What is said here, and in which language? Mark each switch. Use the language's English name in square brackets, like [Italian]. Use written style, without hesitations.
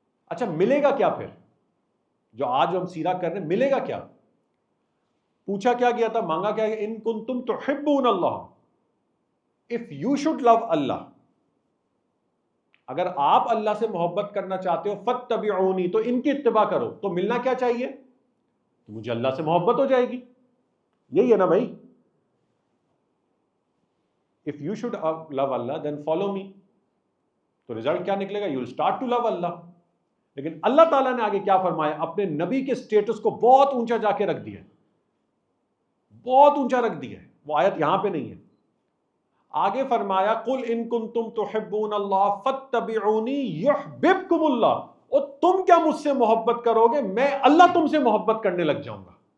[Urdu] اچھا ملے گا کیا پھر؟ جو آج ہم سیرہ کر رہے ہیں ملے گا کیا؟ پوچھا کیا گیا تھا، مانگا کیا گیا؟ [Arabic] ان کنتم تحبون اللہ، [English] if you should love اللہ، [Urdu] اگر آپ اللہ سے محبت کرنا چاہتے ہو، [Arabic] فَاتَّبِعُونِی، [Urdu] تو ان کی اتباع کرو. تو ملنا کیا چاہیے؟ تو مجھے اللہ سے محبت ہو جائے گی. یہی ہے نا بھائی. [English] if you should love Allah then follow me. [Urdu] تو رزلٹ کیا نکلے گا؟ [English] you will start to love Allah. [Urdu] لیکن اللہ تعالیٰ نے آگے کیا فرمایا؟ اپنے نبی کے سٹیٹس کو بہت اونچا جا کے رکھ دیا، بہت اونچا رکھ دیا. وہ آیت یہاں پہ نہیں ہے. آگے فرمایا [Arabic] قل ان کنتم تحبون اللہ فاتبعونی یحببکم اللہ. [Urdu] اور تم کیا مجھ سے محبت کرو گے، میں اللہ تم سے محبت کرنے لگ جاؤں گا.